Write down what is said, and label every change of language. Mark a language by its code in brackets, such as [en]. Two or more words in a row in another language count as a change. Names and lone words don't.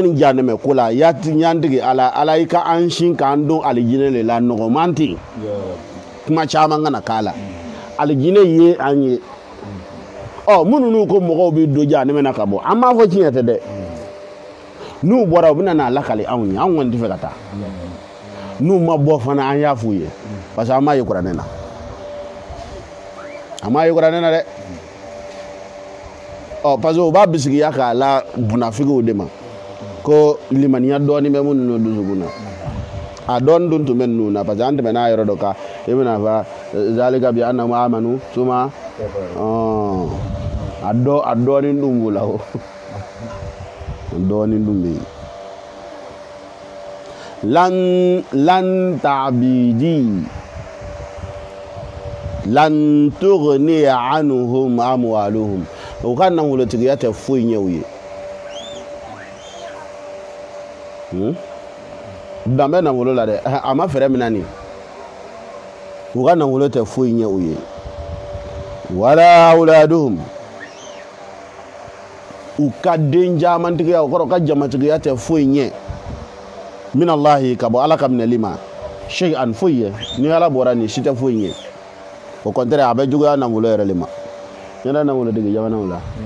[bm] ni jahanɛmɛ ko la yantigi ala i ka an sin k'an don alijinɛ de la nɔgɔman tɛ kuma caman kana k'a la alijinɛ ye an ye minnu n'u ko mɔgɔw bɛ don jahanɛmɛ na ka bɔ an b'a fɔ tiɲɛ tɛ dɛ n'u bɔra u bɛ na n'a lakali anw ye anw kɔni tɛ fɛ ka taa n'u ma bɔ fana an y'a f'u ye [fr] parce que [bm] an m'a ye kuranɛ na dɛ [fr] parce que [bm] u b'a bisigiya k'a la munafigiw de ma ko limaniya dɔɔnin bɛ minnu dusukun na a dɔɔnin dun tun bɛ ninnu na [fr] parce que [bm] an tɛmɛna yɔrɔ dɔ kan i bɛna fɔ [ar] ذلك بأنهم آمنوا ثم [bm] a dɔɔnin dun b'u la o dɔɔnin dun bɛ yen [ar] لن تعبدي لن تغني عنهم أموالهم [bm] o ka nafolotigiya tɛ foyi ɲɛ u ye dan bɛ nafolo la dɛ a ma fɛɛrɛ min na nin u ka nafolo tɛ foyi ɲɛ u ye [ar] ولا أولادهم [bm] u ka den camantigiya o kɔrɔ u ka jamatigiya tɛ foyi ɲɛ [ar] من الله [bm] ka bɔ ala ka minɛli ma shay'an foyi ye ni ala bɔra nin si tɛ foyi ɲɛ [fr] au contraire [bm] a bɛ juguya nafolo yɛrɛ de ma yɛrɛ nafolotigi jamanaw la